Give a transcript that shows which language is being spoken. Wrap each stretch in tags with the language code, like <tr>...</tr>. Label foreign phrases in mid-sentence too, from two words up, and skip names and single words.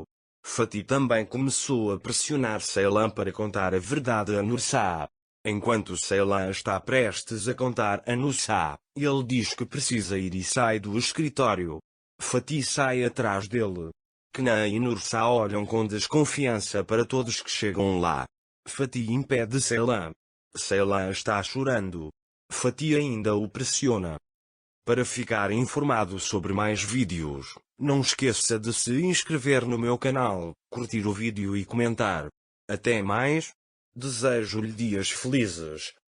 <pt>Fatih também começou a pressionar Ceylan para contar a verdade a Nusa. Enquanto Ceylan está prestes a contar a Nusa, ele diz que precisa ir e sai do escritório. Fatih sai atrás dele. Kenan e Nusa olham com desconfiança para todos que chegam lá. Fatih impede Ceylan. Ceylan está chorando. Fatih ainda o pressiona. Para ficar informado sobre mais vídeos, não esqueça de se inscrever no meu canal, curtir o vídeo e comentar. Até mais. Desejo-lhe dias felizes.</pt>